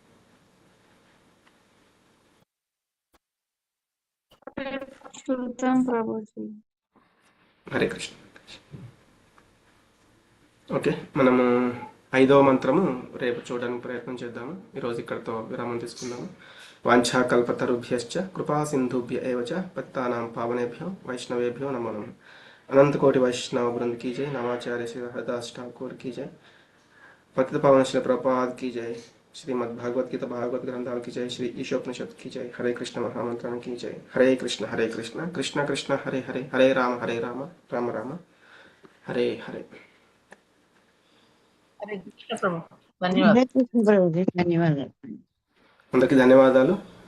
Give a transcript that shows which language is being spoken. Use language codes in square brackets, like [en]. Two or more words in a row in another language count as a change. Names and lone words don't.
[te] హరే కృష్ణ. ఓకే, మనము 5వ మంత్రము రేపు చూడడానికి ప్రయత్నం చేద్దాము. ఈరోజు ఇక్కడతో విరామం తీసుకుందాము. [sa] వాంఛాకల్పతరుభ్యశ్చ కృపా సింధుభ్య ఏవ చ పతితానాం పావనేభ్యో వైష్ణవేభ్యో నమో నమః. [hi] अनंत कोटि वैष्णव वृंद की जय, नवाचार्य श्री हरदास ठाकुर की जय, पतित पावन श्री प्रभुपाद की जय, श्रीमद् भागवत गीता भागवत ग्रंथाल की जय, श्री ईशोपनिषद की जय, हरे कृष्ण महामंत्रण की जय, हरे कृष्ण कृष्ण कृष्ण हरे हरे, हरे राम राम राम हरे हरे. [te] హరే కృష్ణ ప్రభు, ధన్యవాదాలు. హరే కృష్ణ ప్రభుజీ, ధన్యవాదాలు. అందరికీ ధన్యవాదాలు.